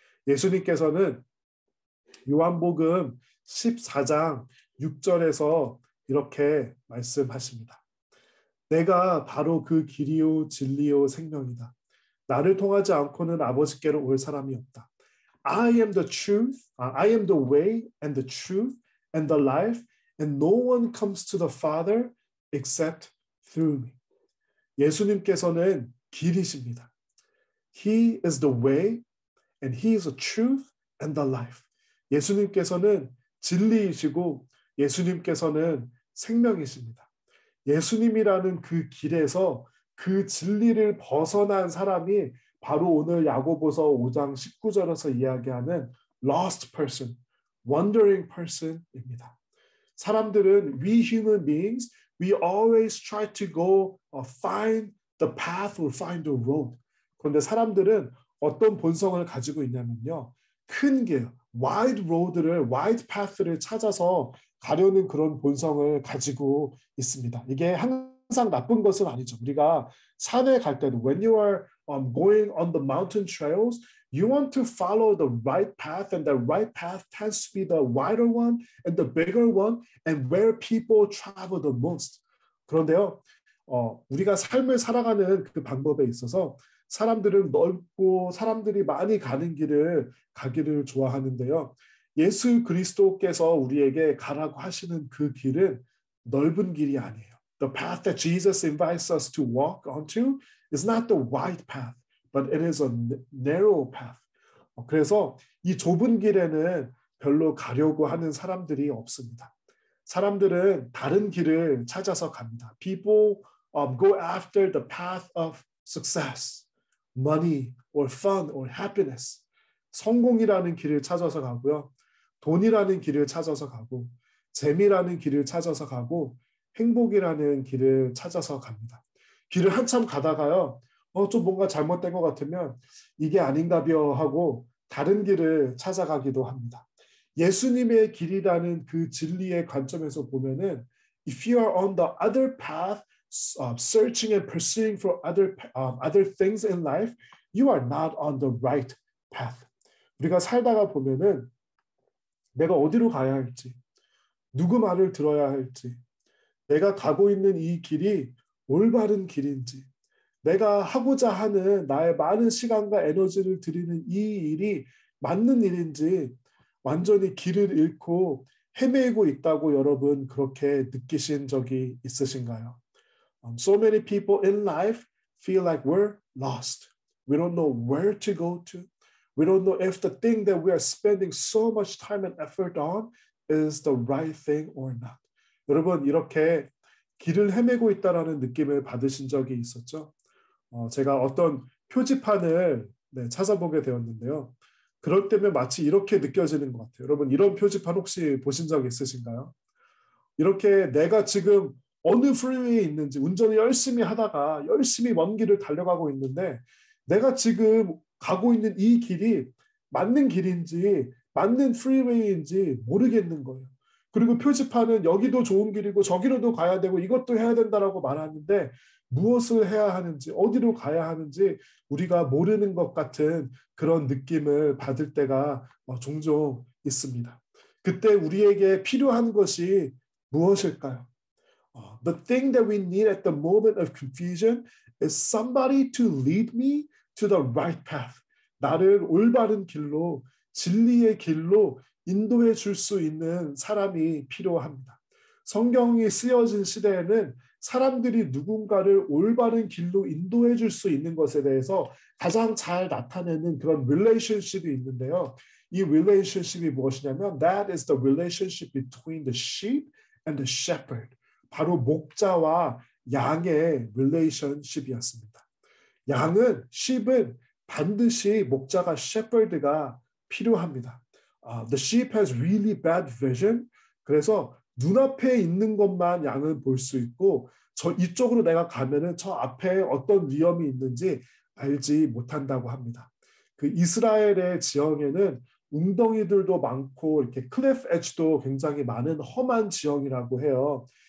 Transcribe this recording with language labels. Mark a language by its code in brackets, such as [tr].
[ko] 예수님께서는 요한복음 14장 6절에서 이렇게 말씀하십니다. 내가 바로 그 길이요 진리요 생명이다. 나를 통하지 않고는 아버지께로 올 사람이 없다. [en] I am the truth, I am the way and the truth and the life, and no one comes to the Father except through me. [ko] 예수님께서는 길이십니다. [en] He is the way and He is the truth and the life. [ko] 예수님께서는 진리이시고 예수님께서는 생명이십니다. 예수님이라는 그 길에서 그 진리를 벗어난 사람이 바로 오늘 야고보서 5장 19절에서 이야기하는 [en] lost person, wandering person [ko] 입니다. 사람들은 [en] we human beings, we always try to go find the path or find the road. [ko] 그런데 사람들은 어떤 본성을 가지고 있냐면요. 큰 길, [en] wide road [ko] 를, [en] wide path [ko] 를 찾아서 가려는 그런 본성을 가지고 있습니다. 이게 항상 나쁜 것은 아니죠. 우리가 산에 갈 때도 [en] when you are going on the mountain trails, you want to follow the right path, and the right path tends to be the wider one and the bigger one, and where people travel the most. [ko] 그런데요, 우리가 삶을 살아가는 그 방법에 있어서 사람들은 넓고 사람들이 많이 가는 길을 가기를 좋아하는데요. 예수 그리스도께서 우리에게 가라고 하시는 그 길은 넓은 길이 아니에요. [en] The path that Jesus invites us to walk onto is not the wide path, but it is a narrow path. [ko] 그래서 이 좁은 길에는 별로 가려고 하는 사람들이 없습니다. 사람들은 다른 길을 찾아서 갑니다. [en] People go after the path of success, money, or fun, or happiness. [ko] 성공이라는 길을 찾아서 가고요. 돈이라는 길을 찾아서 가고 재미라는 길을 찾아서 가고 행복이라는 길을 찾아서 갑니다. 길을 한참 가다가요. 좀 뭔가 잘못된 것 같으면 이게 아닌가벼 하고 다른 길을 찾아가기도 합니다. 예수님의 길이라는 그 진리의 관점에서 보면은 [en] if you are on the other path, searching and pursuing for other things in life, you are not on the right path. [ko] 우리가 살다가 보면은 내가 어디로 가야 할지, 누구 말을 들어야 할지, 내가 가고 있는 이 길이 올바른 길인지, 내가 하고자 하는 나의 많은 시간과 에너지를 들이는 이 일이 맞는 일인지 완전히 길을 잃고 헤매고 있다고 여러분 그렇게 느끼신 적이 있으신가요? [en] So many people in life feel like we're lost. We don't know where to go to. We don't know if the thing that we are spending so much time and effort on is the right thing or not. [ko] 여러분 이렇게 길을 헤매고 있다라는 느낌을 받으신 적이 있었죠? 제가 어떤 표지판을 찾아보게 되었는데요. 그럴 때면 마치 이렇게 느껴지는 것 같아요. 여러분 이런 표지판 혹시 보신 적 있으신가요? 이렇게 내가 지금 어느 프리웨이에 있는지 운전을 열심히 하다가 열심히 먼 길을 달려가고 있는데 내가 지금 가고 있는 이 길이 맞는 길인지 맞는 프리웨이인지 모르겠는 거예요. 그리고 표지판은 여기도 좋은 길이고 저기로도 가야 되고 이것도 해야 된다라고 말하는데 무엇을 해야 하는지 어디로 가야 하는지 우리가 모르는 것 같은 그런 느낌을 받을 때가 종종 있습니다. 그때 우리에게 필요한 것이 무엇일까요? [en] The thing that we need at the moment of confusion is somebody to lead me to the right path. [ko] 나를 올바른 길로, 진리의 길로 인도해 줄 수 있는 사람이 필요합니다. 성경이 쓰여진 시대에는 사람들이 누군가를 올바른 길로 인도해 줄 수 있는 것에 대해서 가장 잘 나타내는 그런 relationship이 있는데요. 이 relationship이 무엇이냐면 [en] that is the relationship between the sheep and the shepherd. [ko] 바로 목자와 양의 relationship이었습니다. 양은 sheep은 반드시 목자가 shepherd가 필요합니다. [en] The sheep has really bad vision. [ko] 그래서 눈앞에 있는 것만 양은 볼 수 있고 저 이쪽으로 내가 가면은 저 앞에 어떤 위험이 있는지 알지 못한다고 합니다. 그 이스라엘의 지형에는 웅덩이들도 많고 이렇게 클리프 엣지도 굉장히 많은 험한 지형이라고 해요.